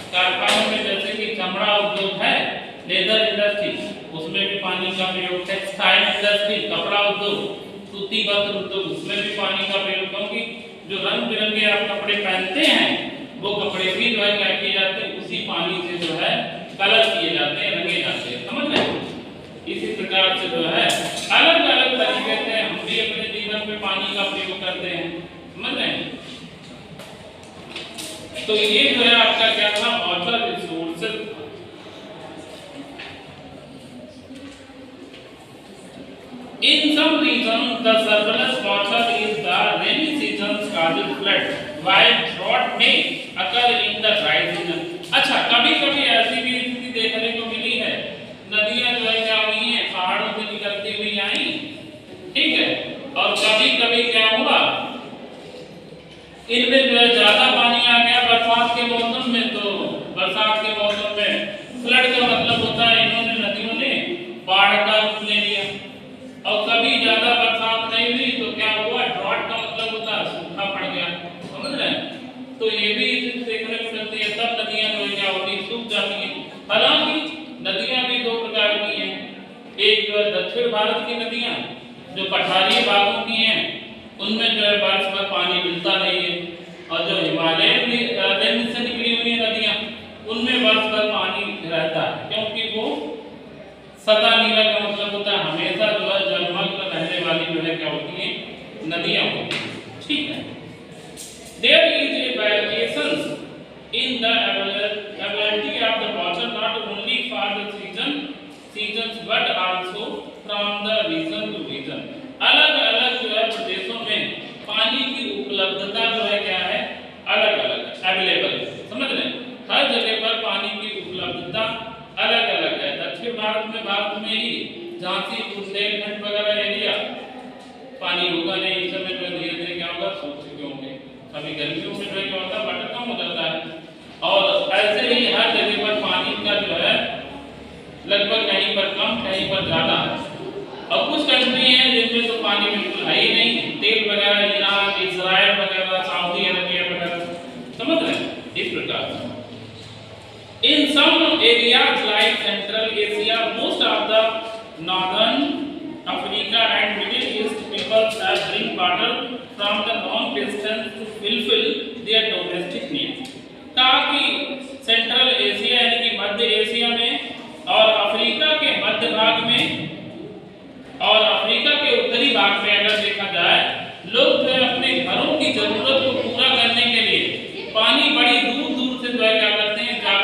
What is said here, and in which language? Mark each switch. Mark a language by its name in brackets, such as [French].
[Hindi] कारखानों में जैसे कि चमड़ा उद्योग है, लेदर इंडस्ट्री, उसमें भी पानी का प्रयोग, टेक्सटाइल इंडस्ट्री, कपड़ा उद्योग, सूती वस्त्र उद्योग, उसमें भी पानी का प्रयोग, क्योंकि जो रंग बिरंगे आप कपड़े पहनते हैं वो कपड़े भी जो है क्या किए जाते हैं, उसी पानी से जो है कलर किए जाते हैं, रंगे जाते हैं। समझ रहे हैं? इसी प्रकार से जो है अलग अलग तरीके से हम भी अपने जीवन में पानी का प्रयोग करते हैं। समझ रहे हैं? तो ये जो है आपका क्या था, water resources. [English] In some regions, the surplus water is the rainy season's causes flood, while drought may occur in the dry season. [Hindi] अच्छा, कभी-कभी ऐसी भी स्थिति देखने को मिली है, नदियां जो है क्या हुई हैं, पहाड़ों से निकलती हुई आई, ठीक है, और कभी-कभी क्या हुआ, इनमें जो है ज्यादा पानी आ गया बरसात के मौसम में, तो बरसात के मौसम में फ्लड का मतलब होता है इन्होंने, नदियों ने बाढ़ का रूप ले लिया। और कभी ज्यादा बरसात नहीं हुई तो क्या हुआ, ड्रॉट का मतलब होता है सूखा पड़ गया। समझ रहे हैं? तो ये भी देखने को मिलती है, सब नदियां जो क्या होती, सूख जाती हैं। हालांकि नदियां भी दो प्रकार की हैं, एक जो है दक्षिण भारत की नदियां जो पठारी भागों की हैं, उनमें जो है वर्ष भर पानी मिलता नहीं है, और जो हिमालयन रेंज से निकली हुई नदियां उनमें वर्ष भर पानी रहता है, क्योंकि वो सदा नीला का मतलब होता है हमेशा जो है जलमग्न रहने वाली जो है क्या होती है, नदियां होती हैं। ठीक है? [English] There is a variations in the availability of the water not only for the seasons but also from the region to region. [Hindi] अलग-अलग जो है प्रदेशों में पानी की उपलब्धता जो है क्या है, अलग-अलग अवेलेबल है। समझ रहे हैं? हर जगह पर पानी की उपलब्धता अलग-अलग है। दक्षिण भारत में ही झांसी, बुंदेलखंड वगैरह एरिया पानी होगा नहीं, इस समय जो धीरे-धीरे क्या होगा, सूख चुके होंगे। अभी गर्मियों में जो क्या होता है, वाटर कम हो जाता है, और ऐसे ही हर जगह पर पानी का जो है लगभग कहीं पर कम, कहीं पर ज्यादा है। और कुछ कंट्री हैं जिनमें तो पानी बिल्कुल है ही नहीं, तेल वगैरह, ईरान, इजराइल वगैरह, सऊदी अरबिया वगैरह। समझ रहे हैं? इस प्रकार से [English] in some areas like Central Asia, most of the Northern Africa and Middle East people have drink water from the long distance to fulfill their domestic needs. [Hindi] ताकि central Asia यानी कि मध्य एशिया में और अफ्रीका के मध्य भाग में और Africa के उत्तरी भाग में अगर देखा जाए, लोग जो है अपने घरों की जरूरत को पूरा करने के लिए पानी बड़ी दूर दूर से जो है क्या करते हैं,